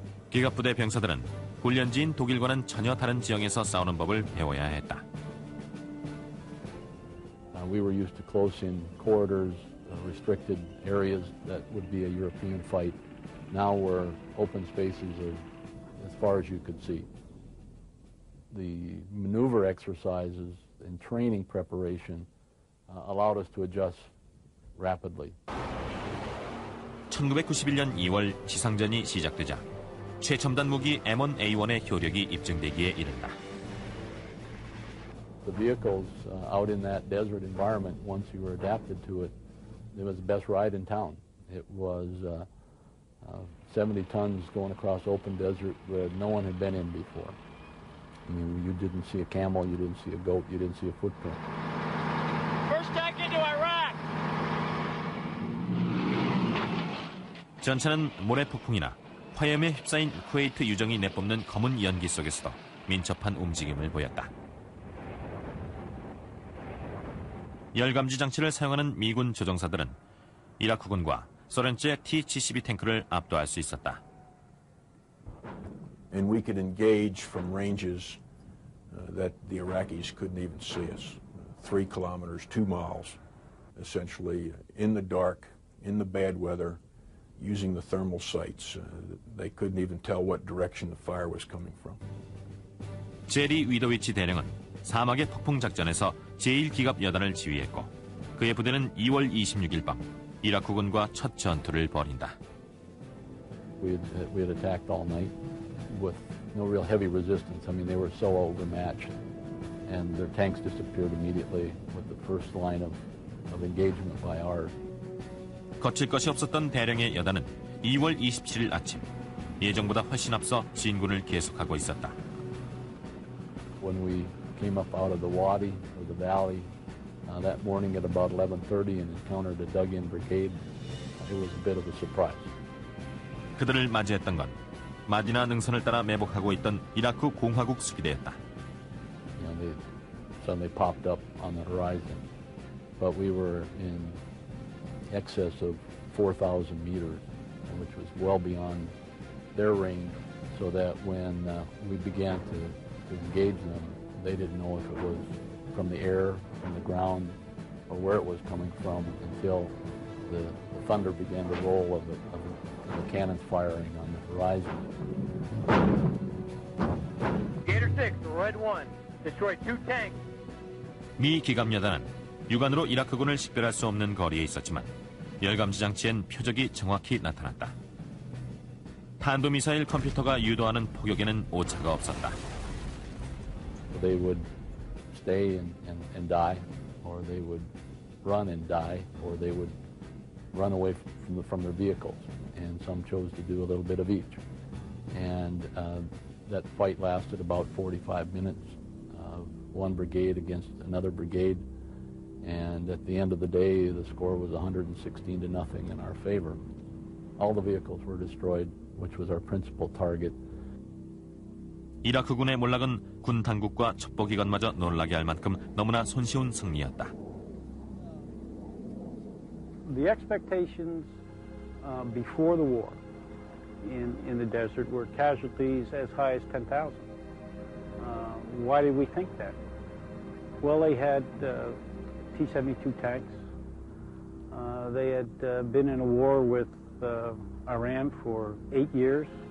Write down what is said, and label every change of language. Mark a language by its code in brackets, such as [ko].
[ko] 기갑부대 병사들은 훈련지인 독일과는 전혀 다른 지형에서 싸우는 법을 배워야 했다. [en] We were used to close-in corridors, restricted areas that would be a European fight. Now we're open spaces as far as you could see. The maneuver exercises and training preparation allowed us to adjust rapidly. [ko] 1991년 2월 지상전이 시작되자 최첨단 무기 M1A1의 효력이 입증되기에 이른다. [en] The vehicles out in that desert environment, once you were adapted to it, it was the best ride in town. It was 70 tons going across open desert where no one had been in before. I mean, you didn't see a camel, you didn't see a goat, you didn't see a footprint. First tank into Iraq! [ko] 전차는 모래 폭풍이나 화염에 휩싸인 쿠웨이트 유정이 내뿜는 검은 연기 속에서도 민첩한 움직임을 보였다. 열감지 장치를 사용하는 미군 조종사들은 이라크군과 소련제 T-72 탱크를 압도할 수 있었다. [en] And we could engage from ranges that the Iraqis couldn't even see us. 3 kilometers, 2 miles, essentially in the dark, in the bad weather, using the thermal sights. They couldn't even tell what direction the fire was coming from. [ko] 제리 위도위치 대령은 사막의 폭풍 작전에서 제1기갑여단을 지휘했고 그의 부대는 2월 26일 밤 이라크군과 첫 전투를 벌인다. [en] We had attacked all night with no real heavy resistance. I mean, they were so overmatched, and their tanks disappeared immediately with the first line of engagement by ours. [ko] 거칠 것이 없었던 대령의 여단은 2월 27일 아침 예정보다 훨씬 앞서 진군을 계속하고 있었다. [en] When we came up out of the wadi or the valley that morning at about 11:30 and encountered a dug-in brigade, it was a bit of a surprise. [ko] 그들을 맞이했던 건 마디나 능선을 따라 매복하고 있던 이라크 공화국 수비대였다. [en] You know, they suddenly popped up on the horizon, but we were in excess of 4,000 meters, which was well beyond their range, so that when we began to engage them, they didn't know if it was from the air, from the ground, or where it was coming from until the thunder began to roll of the cannons firing on the horizon. Gator 6, the Red 1, destroyed 2 tanks. [ko] 미 기갑여단은 육안으로 이라크군을 식별할 수 없는 거리에 있었지만 열감지 장치엔 표적이 정확히 나타났다. 탄도미사일 컴퓨터가 유도하는 포격에는 오차가 없었다. [en] They would stay and die, or they would run and die, or they would run away from their vehicles. And some chose to do a little bit of each. And that fight lasted about 45 minutes, one brigade against another brigade. And at the end of the day, the score was 116-0 in our favor. All the vehicles were destroyed, which was our principal target. [ko] 이라크군의 몰락은 군 당국과 첩보기관마저 놀라게 할 만큼 너무나 손쉬운 승리였다. [en] The expectations before the war in the desert were casualties as high as 10,000. Why did we think that? Well, they had T-72 tanks. They had been in a war with Iran for 8 years.